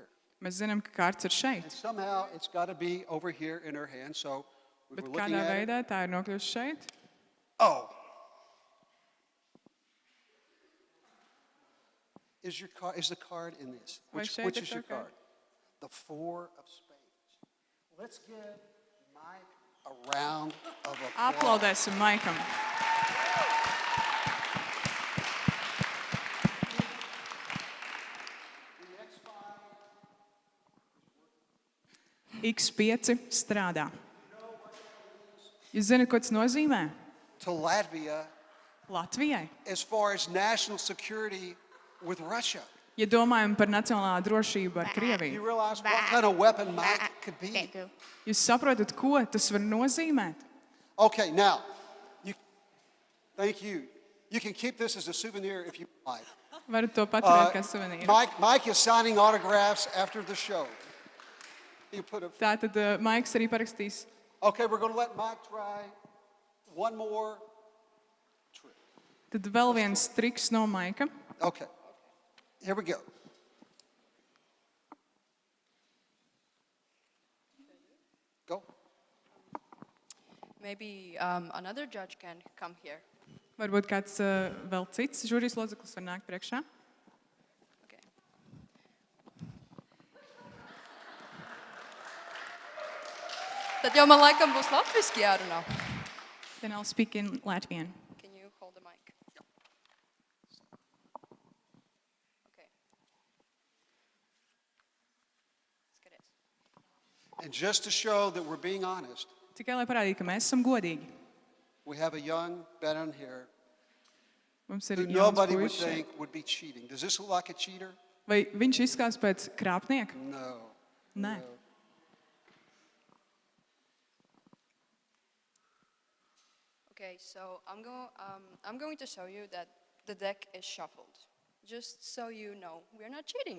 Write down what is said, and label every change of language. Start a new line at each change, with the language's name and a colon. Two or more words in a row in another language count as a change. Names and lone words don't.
Latvian: Mēs zinām, ka kārts ir
English: And
Latvian: šeit,
English: somehow it's got to be over here in her hand. So we bet were looking
Latvian: kādā
English: at it.
Latvian: veidā tā ir nokļuvusi šeit.
English: Oh. Is the card in this?
Latvian: Vai
English: Which
Latvian: šeit ir
English: is your
Latvian: tā kārta?
English: card? The 4 of spades. Let's give Mike a round of applause.
Latvian: Aplaudēsim Maikam. X5 strādā. Jūs zināt, ko tas nozīmē?
English: To Latvia
Latvian: Latvijai.
English: as far as national security with Russia.
Latvian: Ja domājam par nacionālā drošību ar
English: You
Latvian: Krieviju,
English: realize what kind of weapon Mike could be? Thank you.
Latvian: jūs saprotat, ko tas var nozīmēt?
English: Okay, now, thank you. You can keep this as a souvenir if you like.
Latvian: Varat to paturēt kā suvenīru.
English: Mike is signing autographs after the show. You put a,
Latvian: Tātad Maiks arī parakstīs.
English: okay, we're going to let Mike try one more trick.
Latvian: Tad vēl viens triks no Maika.
English: Okay, here we go. Go. Maybe another judge can come here.
Latvian: Varbūt kāds vēl cits žūrijas loceklis var nākt priekšā.
English: Okay.
Latvian: Tad jau man laikam būs latviski jārunā.
English: Then I'll speak in Latvian. Can you hold the mic? Okay.
Latvian: Skaties.
English: And just to show that we're being honest,
Latvian: Tikai lai parādītu, ka mēs esam godīgi.
English: we have a young veteran here
Latvian: Mums ir
English: who
Latvian: jauns
English: nobody would
Latvian: puisis šeit.
English: think would be cheating. Does this look like a cheater?
Latvian: Vai viņš izskatās pēc krāpnieka?
English: No.
Latvian: Nē.
English: No. Okay, so I'm going to show you that the deck is shuffled. Just so you know, we're not cheating.